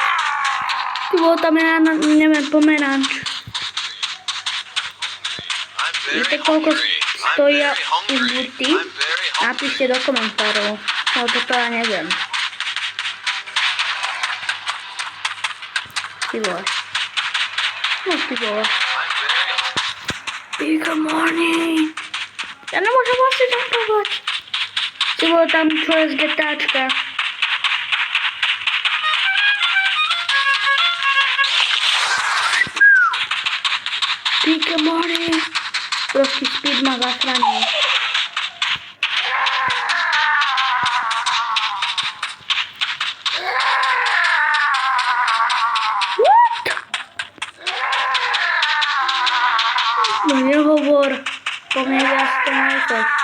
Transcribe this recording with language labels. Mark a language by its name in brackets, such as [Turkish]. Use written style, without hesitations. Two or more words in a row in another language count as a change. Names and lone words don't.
[Slovak] Tu bol tam ja neviem, pomeranč. Víte, koľko stojí už burty, napíšte do komentárov, lebo to ja neviem. Ty vole. No ty vole. [English] Big morning. [Slovak] Ja nemôžem vlastne jumpovať. Ty vole, tam čo je z GTAčka. [English] Big morning. [Slovak] Proste speed ma zachránil. No nehovor, po mne viac to nejde.